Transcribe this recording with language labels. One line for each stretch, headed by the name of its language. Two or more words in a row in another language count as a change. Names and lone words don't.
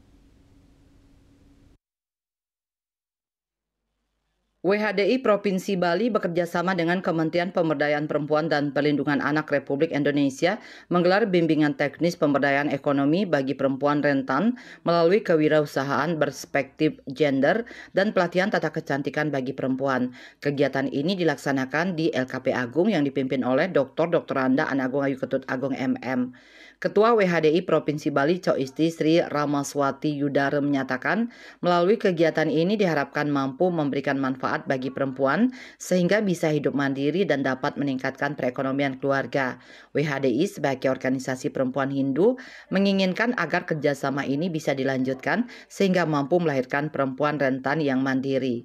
Indonesian: WHDI Provinsi Bali bekerjasama dengan Kementerian Pemberdayaan Perempuan dan Perlindungan Anak Republik Indonesia menggelar bimbingan teknis pemberdayaan ekonomi bagi perempuan rentan melalui kewirausahaan berspektif gender dan pelatihan tata kecantikan bagi perempuan. Kegiatan ini dilaksanakan di LKP Agung yang dipimpin oleh Dr. Anda An Agung Ayu Ketut Agung MM. Ketua WHDI Provinsi Bali Coisti Sri Ramaswati Yudara menyatakan melalui kegiatan ini diharapkan mampu memberikan manfaat bagi perempuan sehingga bisa hidup mandiri dan dapat meningkatkan perekonomian keluarga. WHDI sebagai organisasi perempuan Hindu menginginkan agar kerjasama ini bisa dilanjutkan sehingga mampu melahirkan perempuan rentan yang mandiri.